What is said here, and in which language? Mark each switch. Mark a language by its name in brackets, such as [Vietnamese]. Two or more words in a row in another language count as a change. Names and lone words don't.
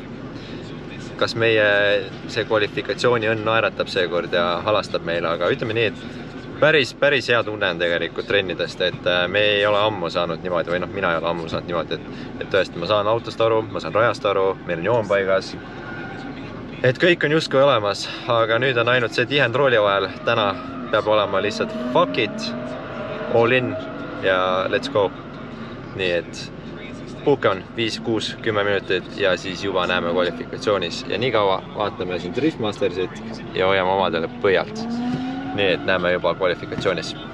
[Estonian] Kas meie see kvalifikatsiooni õnn naeratab seekord ja halastab meile, aga ütleme nii, et päris hea tunne on tegelikult trennidest, et me ei ole ammu saanud niimoodi, või noh, mina ei ole ammu saanud niimoodi, et tõesti, ma saan autost aru, ma saan rajast aru, meil on joon paigas. Et kõik on justkui olemas, aga nüüd on ainult see tihend rooli vahel. Täna peab olema lihtsalt [English] fuck it, all in [Estonian] ja [English] let's go. [Estonian] Nii et puhke on 5, 6, 10 minutit ja siis juba näeme kvalifikatsioonis. Ja nii kaua vaatame siin Driftmastersit ja hoiame omadele põhjalt. Nii et näeme juba kvalifikatsioonis.